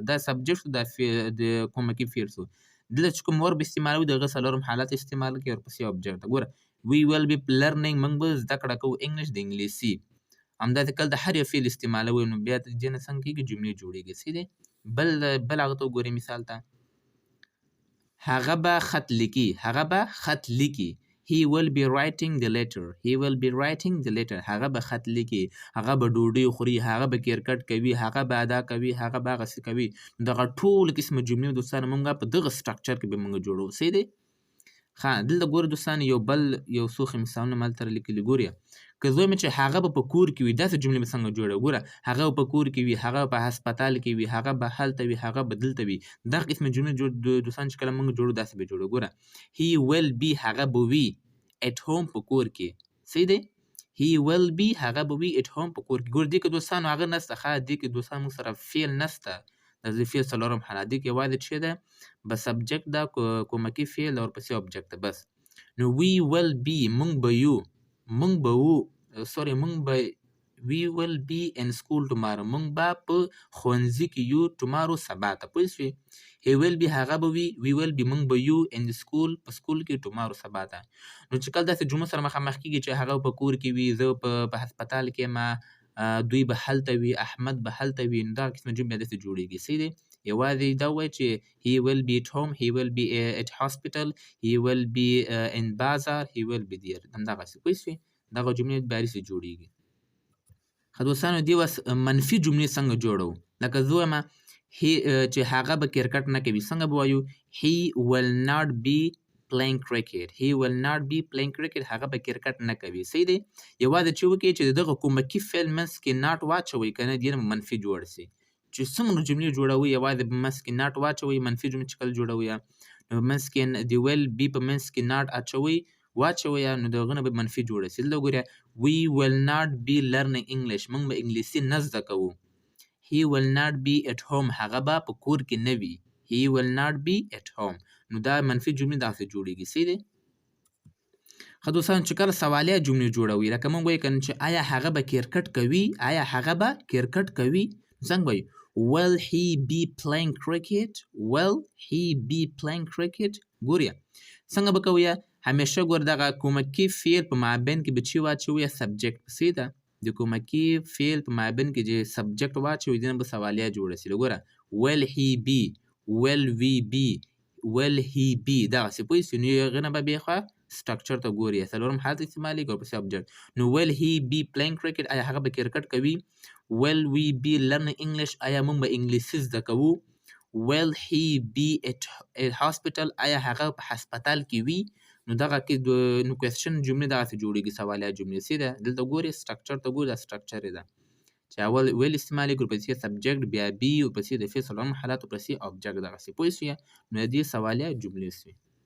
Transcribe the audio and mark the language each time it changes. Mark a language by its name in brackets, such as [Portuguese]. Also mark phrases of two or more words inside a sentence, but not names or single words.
[Pashto] دا سبجیکټ دا د کومکی فعل شو. دلته چې کوم ورب استعمالوي د هغه څلورم حالت استعمال کوي ورپسې آبجکټ. ګوره [English] we will be learning, [Pashto] موږ به زده کړه کوو انګلیش د انګلیسي. همداسې کله د هر یو فعل استعمالوي نو بیا د دې نه څنګه کېږي جملې جوړېږي. صحیح دی؟ بل هغه ته وګورئ مثال ته، هغه به خط لیکي، هغه به خط لیکي. [English] He will be writing the letter. He will be writing the letter. [Pashto] هغه به خط لیکي، هغه به ډوډۍ خوري، هغه به کرکټ کوي، هغه به ادا کوي، هغه به هغسې کوي. دغه ټول قسمه جملې دوستانو موږ په دغه سټرکچر کې به موږ جوړوو. صحیح دی؟ ښه دلته ګوره دوستانو یو څو ښه مثالونه مې هلته لیکلي. ګورئ که زه وایم چې هغه به په کور کې وي، داسې جملې به څنګه جوړوو؟ ګوره هغه به په کور کې وي، هغه په هسپتال کې وي، هغه به هلته وي، هغه به دلته وي. دغه قسمه جملې دوستان چې کله موږ جوړو داسې به جوړوو. [English] ګوره he will be، [Pashto] هغه به وي [English] at home [Pashto] په کور کې. صحیح دی؟ [English] he will be، [Pashto] هغه به وي [English] at home [Pashto] په کور کې. ګوره دې کې دوستانو هغه نشته، ښه دې کې دوستانو موږ سره فعل نشته، د فعل څلورم حالت. دې کې یوازې څه ده؟ به سبجیکټ ده، کومکی فعل ده، ورپسې آبجکټ ده، بس. [English] نو we will be، [Pashto] موږ به یو، موږ به وو، موږ به [English] we will be in school tomorrow، [Pashto] موږ به په ښوونځي کې یو tomorrow سبا ته. پوه شوې؟ [English] he will be، [Pashto] هغه به وي، [English] we will be، [Pashto] موږ به یو [English] in the school، [Pashto] په سکول کې tomorrow سبا ته. نو چې کله داسې جملو سره مخامخ کېږي چې هغه په کور کې وي، زه په هسپتال کې یم، دوی به هلته وي، احمد به هلته وي، نو دغه قسمه جملې داسې جوړېږي. صحیح دی؟ یوازې دا ووایه چې [English] he will be at home، he will be at hospital، he will be in bazaar، he will be there، [Pashto] همدغسې. پوه شوې؟ دغه جملې بارسې جوړېږي. ښه دوستانو دې وس منفي جملې څنګه جوړوو؟ لکه زه وایم چې هغه به کرکټ نه کوي، څنګه به وایو؟ [English] he will not be playing cricket، he will not be playing cricket، [Pashto] هغه به کرکټ نه کوي. صحیح دی؟ یوازې چې وکړئ چې د دغه کومکی فعل منځ کې ناټ واچوئ که نه دې نه منفي جوړ سي. چې څومره جملې جوړوئ یوازې په منځ کې ناټ واچوئ. منفي جملې چې کله جوړوئ نو منځ کې د [English] will be [Pashto] په منځ کې ناټ واچوئ نو د هغه نه به منفي جوړه سي. [English] دلته وګورئ we will not be learning English، [Pashto] موږ به انګلیسي نه زده کوو. [English] he will not be at home، [Pashto] هغه به په کور کې نه وي. [English] he will not be at home، [Pashto] نو دا منفي جملې داسې جوړېږي. صحیح دی؟ ښه دوستانو چې کله سوالیه جملې جوړوي، لکه موږ وایو که نه چې آیا هغه به کرکټ کوي، آیا هغه به کرکټ کوي، څنګه وایو؟ [English] will he be playing cricket، will he be playing cricket. [Pashto] ګورئ څنګه به کوئ؟ همیشه ګوره دغه کومکی فعل په مابین کې به چی واچوئ؟ سبجیکټ. صحیح ده؟ د کومکی فعل په مابین کې چې سبجیکټ واچوئ دې نه به سوالیه جوړه سي. [English] ګوره will he be، will we be، will he be، [Pashto] دغسې. پوه سوې؟ نو هغې نه به بیا خوا سټرکچر ته ګوري، څلورم حالت استعمالیږي ورپسې آبجکټ. [English] نو will he be playing cricket، [Pashto] آیا هغه به کرکټ کوي؟ [English] will we be learning English، [Pashto] آیا موږ به انګلیسي زده کوو؟ [English] will he be at hospital، [Pashto] آیا هغه په هسپتال کې وي؟ نو دغه کې نو کوېسچن جملې دغسې جوړېږي، سوالیه جملې. صحیح ده؟ دلته ګورئ سټرکچر ته ګورئ، دا سټرکچر یې ده چې اول ویل استعمالیږي، ورپسې سبجیکټ، بیا بي، ورپسې د فعل څلورم حالت، ورپسې آبجکټ. دغسې پوه سوې؟ نو د دې سوالیه جملې سوې.